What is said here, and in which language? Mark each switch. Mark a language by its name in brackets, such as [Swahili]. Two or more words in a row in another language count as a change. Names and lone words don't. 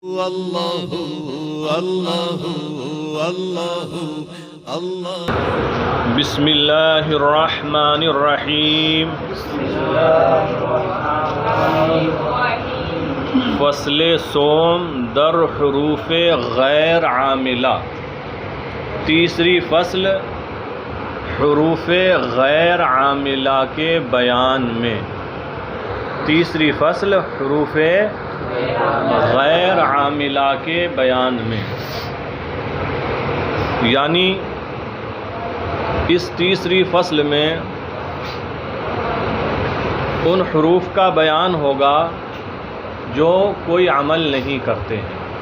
[Arabic] اللہ اللہ اللہ اللہ۔ بسم اللہ الرحمن الرحیم۔ [Persian] فصل سوم در حروف غیر عاملہ، [Urdu] تیسری فصل حروف غیر عاملہ کے بیان میں۔ تیسری فصل حروف غیر عاملہ کے بیان میں، یعنی اس تیسری فصل میں ان حروف کا بیان ہوگا جو کوئی عمل نہیں کرتے ہیں،